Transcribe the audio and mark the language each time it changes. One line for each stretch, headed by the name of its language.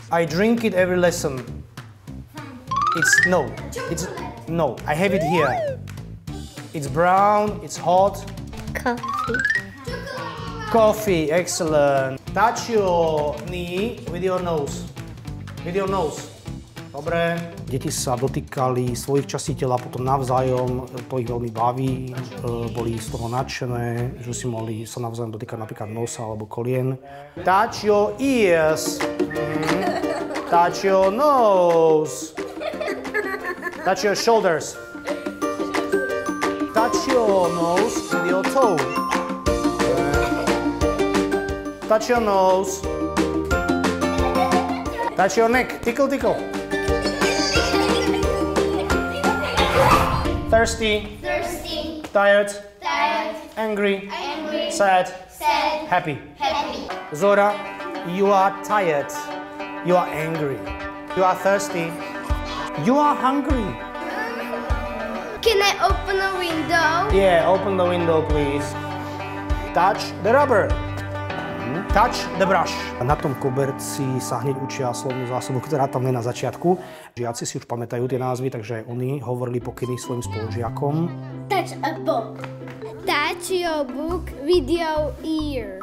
English: I drink it every lesson. It's no. I have it here. It's brown, it's hot. Coffee, excellent. Touch your knee with your nose. With your nose.
Slovak: Dobre. Deti sa dotýkali svojich častí tela potom navzájom, to ich veľmi baví, boli z toho nadšené, že si mohli sa navzájom dotýkať napríklad nosa alebo kolien.
English: Touch your ears. Touch your nose. Touch your shoulders. Touch your nose with your toe. Touch your nose. Touch your neck. Tickle, tickle. Thirsty. Thirsty. Tired. Tired. Angry. Angry. Sad. Sad. Happy. Happy. Zora, you are tired. You are angry. You are thirsty. You are hungry. Can I open a window? Yeah, open the window, please. Touch the rubber. Touch the brush.
Slovak: Na tom koberci sa hneď učia slovnú zásobu, ktorá tam je na začiatku. Žiaci si už pamätajú tie názvy, takže oni hovorili pokyny svojim spolužiakom.
English: Touch a book. Touch your book with your ear.